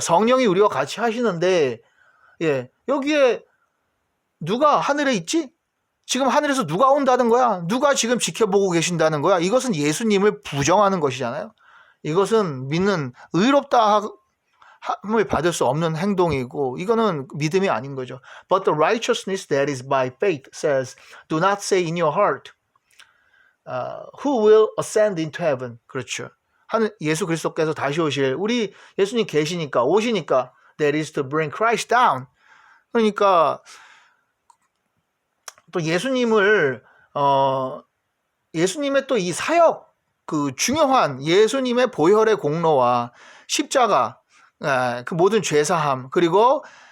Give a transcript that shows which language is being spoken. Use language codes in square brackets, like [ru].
[ko] 성령이 우리와 같이 하시는데 여기에 누가 하늘에 있지? 지금 하늘에서 누가 온다는 거야? 누가 지금 지켜보고 계신다는 거야? 이것은 예수님을 부정하는 것이잖아요. 이것은 믿는 의롭다 함을 받을 수 없는 행동이고 이거는 믿음이 아닌 거죠. [en] But the righteousness that is by faith says, do not say in your heart, who will ascend into heaven. [ko] 그렇죠. 예수 그리스도께서 다시 오실, 우리 예수님 계시니까 오시니까 [en] that is to bring Christ down. [ko] 그러니까 또 예수님을 예수님의 또 이 사역, 그 중요한 예수님의 보혈의 공로와 십자가, 그 모든 죄사함, 그리고